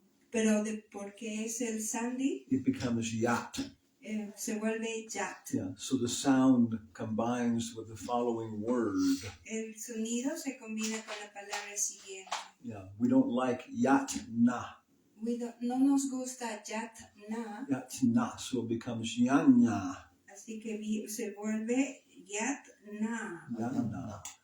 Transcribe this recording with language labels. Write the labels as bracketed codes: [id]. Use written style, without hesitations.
[es] Pero porque es el Sandhi, [en] it becomes Yat. [es] Se vuelve Yat. Yeah. [en] So the sound combines with the following word. [es] El sonido se combina con la palabra siguiente. [en] Yeah. We don't like Yat Na. [es] No nos gusta Yat Na, [en] Yat Na. So it becomes Yanya. [es] así que se vuelve Yat Na. Yana.